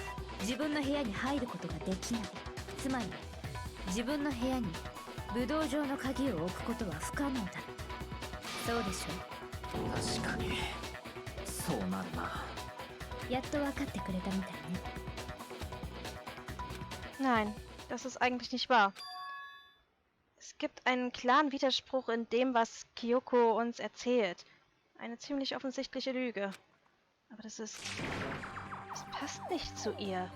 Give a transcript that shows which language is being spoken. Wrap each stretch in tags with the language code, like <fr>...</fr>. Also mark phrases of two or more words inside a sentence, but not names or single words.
<ja>鍵を持ってない私は自分の部屋に入ることができない。 つまり自分の部屋に武道場の鍵を置くことは不可能だ。そうでしょ？確かにそうなるな。やっと分かってくれたみたいね。</ja> <de>Nein, das ist eigentlich nicht wahr. Es gibt einen klaren Widerspruch in dem, was Kyoko uns erzählt. Eine ziemlich offensichtliche Lüge. Aber das passt nicht zu ihr.</de>